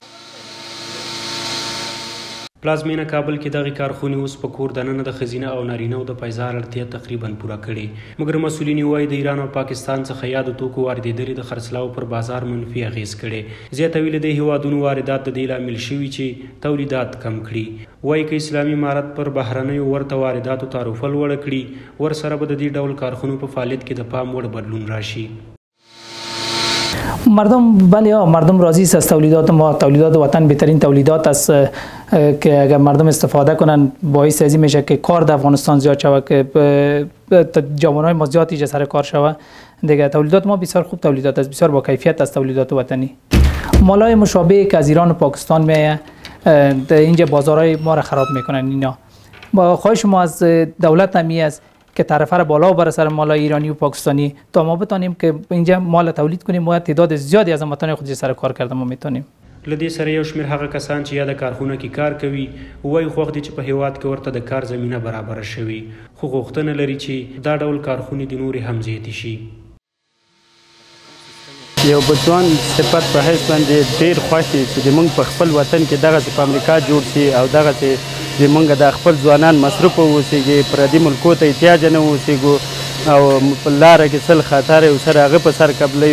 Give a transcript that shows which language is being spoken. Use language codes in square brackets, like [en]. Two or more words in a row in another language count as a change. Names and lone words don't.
[ps] پلازمینه کابل کې دغه کارخونې اوس په کور دننه د ښځینه او نارینه‌و د پایزار اړتیا تقریبا پوره کړې، مګر مسؤلین وایي د ایران او پاکستان څخه یادو توکو واردېدلې د خرڅلاو پر بازار منفي اغېز کړی. زیاتوي له دې هیوادونو واردات د دې لامل شوي چې تولیدات کم کړي. وایي که اسلامي امارت پر بهرنیو ورته وارداتو تعرفه لوړه کړي، ورسره به د دې ډول کارخونو په فعالیت کې د پام وړ بدلون راشي. [fa] مردم راضی است از تولیدات ما. تولیدات وطن بهترین تولیدات است که اگر مردم استفاده کنن باعث ازی میشه که کار در افغانستان زیاد شود، که جوانای ما زیاد اینجا سر کار شود. دیگه تولیدات ما بسیار خوب تولیدات است، بسیار با کیفیت است تولیدات وطنی. مالای مشابه که از ایران و پاکستان میایه اینجا بازارهای ما را خراب میکنن. اینا با خواهش ما از دولت همی است که تعرفه را بالا ببره سر مالای ایرانی و پاکستانی تا ما بتانیم که اینجا مال تولید کنیم و تعداد زیادی از هموطنان خود سر کار کرده ما میتونیم. [ps] له دې سره یو شمېر هغه کسان چې یا د کارخونه کې کار کوي وایي خوښ دي چې په هیواد کې ورته د کار زمینه برابره شوي، خو غوښتنه لري چې دا ډول کارخونې د نورې هم زیاتې شي. یو بچوان صفت په حیث باندې ډېر خوښ دي چې زموږ په خپل وطن کې دغسې په امریکا جوړ شي او دغسې زموږ د خپل ځوانان مصروفه واوسېږي، پردي ملکو ته احتیاجه نه واوسېږو او په لاره کې څل خطر یې ورسره هغه په سر قبلوي.